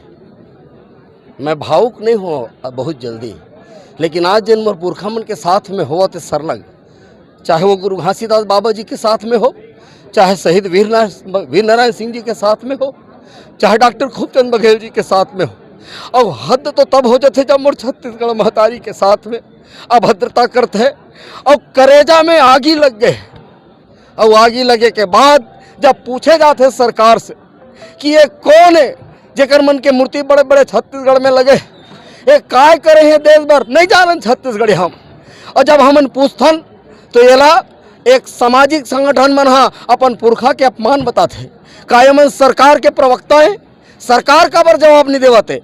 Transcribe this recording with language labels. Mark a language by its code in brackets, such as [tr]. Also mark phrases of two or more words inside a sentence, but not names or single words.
[hne] मैं भावुक नहीं हो बहुत जल्दी, लेकिन आज जिन मोर पुरखा मन के साथ में हो तो सरलग, चाहे वो गुरु घासीदास बाबा जी के साथ में हो, चाहे शहीद वीर नारायण सिंह जी के साथ में हो, चाहे डॉक्टर खूबचंद बघेल जी के साथ में हो। और हद तो तब हो जाते जब मोर छत्तीसगढ़ महतारी के साथ में अभद्रता करते हैं और करेजा में आगी लग गए। और आगे लगे के बाद जब पूछे जाते सरकार से कि ये कौन है जेकर मन के मूर्ति बड़े बड़े छत्तीसगढ़ में लगे, ये काय करे हैं देश भर नहीं जानन छत्तीसगढ़ी हम। और जब हमन पूछथन तो येला एक सामाजिक संगठन मन हा अपन पुरखा के अपमान बताथे। काय मन सरकार के प्रवक्ता है, सरकार का बर जवाब नहीं देवते।